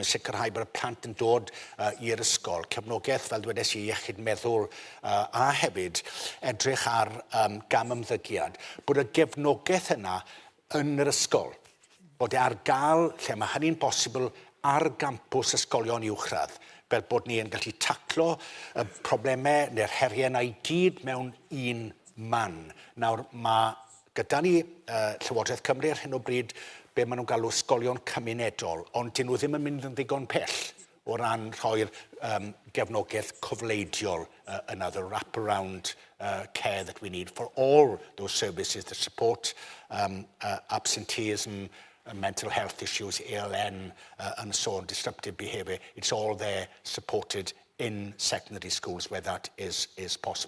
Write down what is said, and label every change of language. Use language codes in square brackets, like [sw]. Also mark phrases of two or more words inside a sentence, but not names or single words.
[cy] sicrhau bod y plant yn dod i'r ysgol, cefnogaeth fel dwedes i iechyd meddwl a hefyd edrych ar gam ymddygiad, bod y gefnogaeth yna yn yr ysgol, bod e ar gael lle mae hynny'n bosibl ar gampws ysgolion uwchradd, fel bod ni yn gallu taclo y problemau neu'r heriau yna i gyd mewn un man. Nawr, mae gyda ni Llywodraeth Cymru ar hyn o bryd be maen nhw'n galw ysgolion cymunedol, ond dyn nhw ddim yn mynd yn ddigon pell o ran rhoi'r gefnogaeth cofleidiol [en] the wrap-around care that we need for all those services that support absenteeism, mental health issues, ALN, and so on, disruptive behaviour. It's all there supported in secondary schools where that is possible.